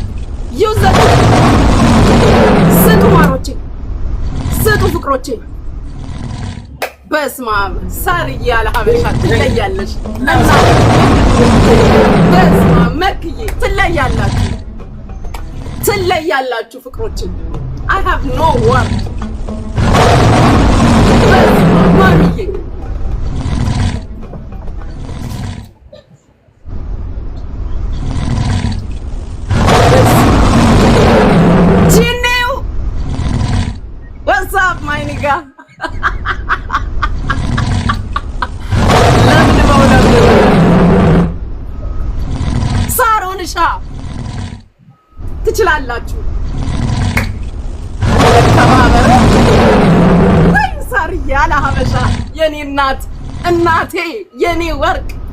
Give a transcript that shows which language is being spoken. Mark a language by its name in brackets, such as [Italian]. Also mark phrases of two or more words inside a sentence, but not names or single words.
[Amharic] ስጡ ማሮቼ። ስጡ ፍቅሮቼ። በስመ አብ ሳርዬ ያለ ሀበሻ ትለያለሽ። በስመ አብ መክዬ ትለያላችሁ ፍቅሮቼ። [English] I have no word። [Amharic] ማሚዬ ጂኒው [English] what's up my nigga? [Amharic] ሳሮንሻ ትችላላችሁ። ወይ ሳርዬ ያለ ሀበሻ የኔ እናቴ የኔ ወርቅ።